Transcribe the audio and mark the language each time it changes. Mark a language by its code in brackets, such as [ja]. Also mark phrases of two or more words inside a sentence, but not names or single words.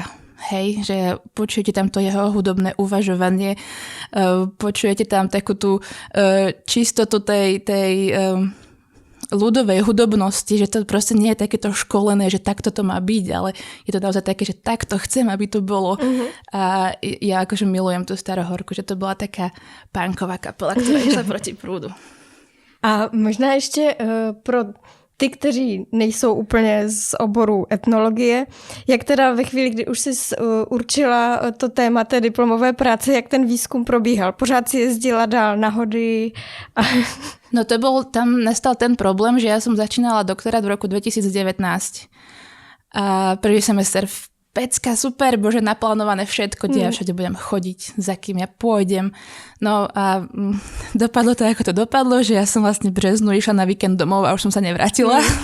[sk] Hej, že počujete tam to jeho hudobné uvažovanie, počujete tam takú tú čistotu tej ľudovej hudobnosti, že to proste nie je takéto školené, že takto to má byť, ale je to naozaj také, že takto chcem, aby to bolo. A ja akože milujem tú Starohorku, že to bola taká punková kapela, ktorá išla proti prúdu. [cs] A možná ještě pro ty, kteří nejsou úplně z oboru etnologie, jak teda ve chvíli, kdy už jsi určila to téma té diplomové práce, jak ten výzkum probíhal? Pořád si jezdila dál na hody? [sk] No tam nastal ten problém, že ja som začínala doktorát v roku 2019. A prvý semester pecka, super, bože, naplánované všetko, kde ja všade budem chodiť, za kým ja pôjdem. No a dopadlo to, ako to dopadlo, že ja som vlastne [cs] v březnu [sk] išla na víkend domov a už som sa nevrátila.